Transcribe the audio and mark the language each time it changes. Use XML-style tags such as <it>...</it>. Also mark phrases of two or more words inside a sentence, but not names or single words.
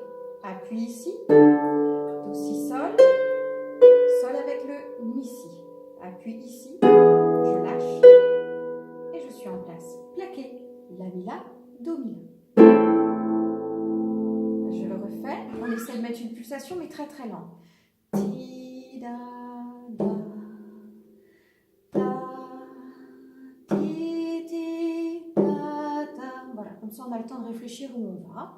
<fr>Appuie ici. Do, Si, Sol. Sol avec le Mi, Si. Appuie ici. Je lâche. Et je suis en place. Plaqué. La, Mi, La, Do, Mi, La. respiration, mais très très lent. Ti, da, da, da, ti, ti, da, da. Voilà, comme ça on a le temps de réfléchir où on va.</fr>